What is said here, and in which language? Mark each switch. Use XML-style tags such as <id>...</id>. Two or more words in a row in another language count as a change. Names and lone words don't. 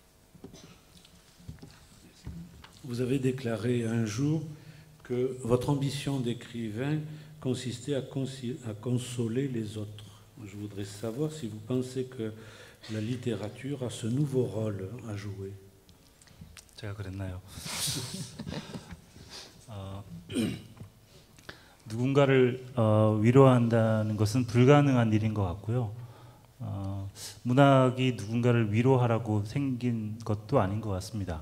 <fr>Vous avez déclaré un jour que votre ambition d'écrivain consistait à consoler les autres. Je voudrais savoir si vous pensez que la littérature a ce nouveau rôle à jouer.</fr> <ko>제가 그랬나요? 누군가를 위로한다는 것은 불가능한 일인 것 같고요. 문학이 누군가를 위로하라고 생긴 것도 아닌 것 같습니다.</ko>